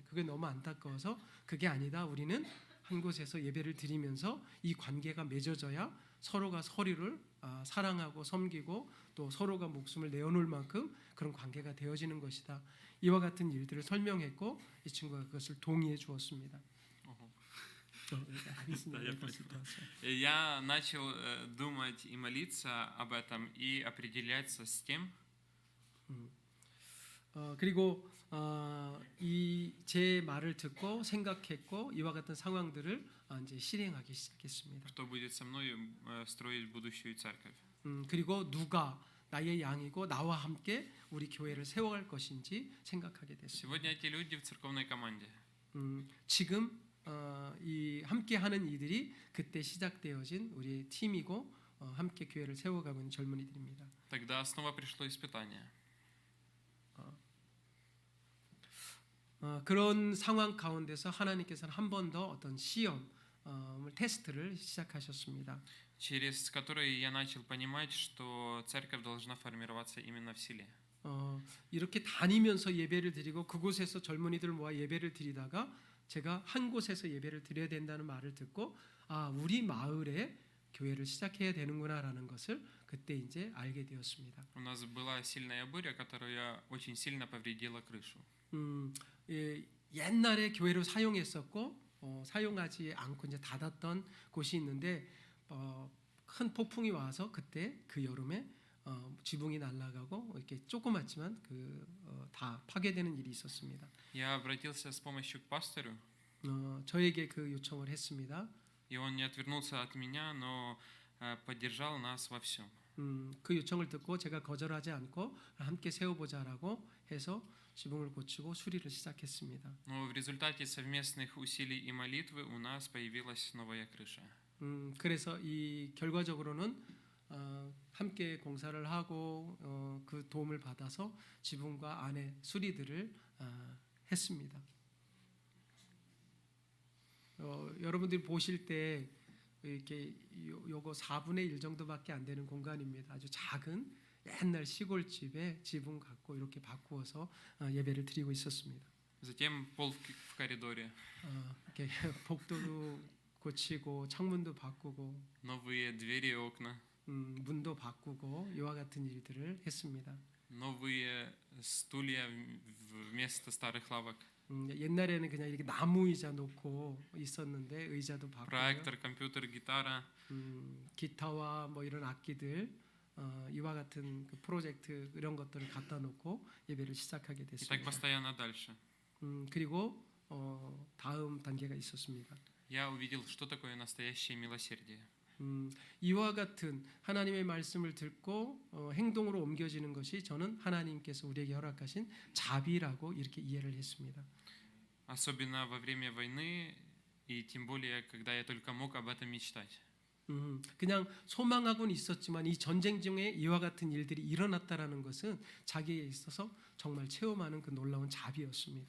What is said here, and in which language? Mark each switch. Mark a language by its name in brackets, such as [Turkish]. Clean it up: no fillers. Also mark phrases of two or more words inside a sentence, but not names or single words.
[Korean] 그게 너무 안타까워서 그게 아니다. 우리는 한 곳에서 예배를 드리면서 이 관계가 맺어져야 서로가 서로를 사랑하고 섬기고 또 서로가 목숨을 내어놓을 만큼 그런 관계가 되어지는 것이다. 이와 같은 일들을 설명했고 이 친구가 그것을 동의해 주었습니다. [Russian] Ого. [Korean] 알겠습니다. [Russian] Да, я понял. Я начал думать и молиться об этом и определяться с тем, [Korean] 그리고 이 제 말을 듣고 생각했고 이와 같은 상황들을 이제 실행하기 시작했습니다. [Russian] что будет со мной строить будущую церковь. [Korean] 그리고 누가 나의 양이고 나와 함께 우리 교회를 세워갈 것인지 생각하게 됐습니다. [Russian] Сегодня эти люди в церковной команде. [Korean] 지금 이 함께하는 이들이 그때 시작되어진 우리의 팀이고 함께 교회를 세워가고 있는 젊은이들입니다. [Russian] Тогда снова пришло испытание. [Korean] 그런 상황 가운데서 하나님께서는 한 번 더 어떤 시험, 테스트를 시작하셨습니다. [Russian] Через которые я начал понимать, что церковь должна формироваться именно в селе. [Korean] 이렇게 다니면서 예배를 드리고 그곳에서 젊은이들 모아 예배를 드리다가 제가 한 곳에서 예배를 드려야 된다는 말을 듣고 우리 마을에 교회를 시작해야 되는구나라는 것을 그때 이제 알게 되었습니다. [Russian] У нас была сильная буря, которая очень сильно повредила крышу. [Korean] 옛날에 교회로 사용했었고 사용하지 않고 이제 닫았던 곳이 있는데 큰 폭풍이 와서 그때 그 여름에 지붕이 날아가고 이렇게 조그맣지만 다 파괴되는 일이 있었습니다. [Russian] Я обратился с помощью к пастору, [Korean] 저에게 그 요청을 했습니다. [Russian] и он не отвернулся от меня, но поддержал нас во всем. [Korean] 그 요청을 듣고 제가 거절하지 않고 함께 세워보자라고 해서 지붕을 고치고 수리를 시작했습니다. [Russian] Но в результате совместных усилий и молитвы у нас появилась новая крыша. [Korean] 그래서 이 결과적으로는 함께 공사를 하고 그 도움을 받아서 지붕과 안에 수리들을 했습니다. 여러분들이 보실 때 이렇게 요거 4분의 1 정도밖에 안 되는 공간입니다. 아주 작은 옛날 시골집에 지붕 갖고 이렇게 바꾸어서 예배를 드리고 있었습니다. [Russian] Затем пол в коридоре, [Korean] 이렇게 복도도 고치고 창문도 바꾸고 [Russian] новые двери и окна, [Korean] 문도 바꾸고 이와 같은 일들을 했습니다. [Russian] новые стулья вместо старых лавок, [Korean] 옛날에는 그냥 이렇게 나무 의자 놓고 있었는데 의자도 바꾸고 [Russian] проектор, компьютер, гитара. [Korean] 기타와 뭐 이런 악기들 이와 같은 그 프로젝트 이런 것들을 갖다 놓고 예배를 시작하게 [Russian] И так [Korean] 됐습니다. [Russian] постоянно дальше. [Korean] 그리고 다음 단계가 있었습니다. [Russian] Я увидел, что такое настоящее милосердие. [Korean] 이와 같은 하나님의 말씀을 듣고 행동으로 옮겨지는 것이 저는 하나님께서 우리에게 허락하신 자비라고 이렇게 이해를 했습니다. [Russian] Особенно во время войны, и тем более, когда я только мог об этом мечтать. [Korean] 그냥 소망하고는 있었지만 이 전쟁 중에 이와 같은 일들이 일어났다라는 것은 자기에 있어서 정말 체험하는 그 놀라운 자비였습니다.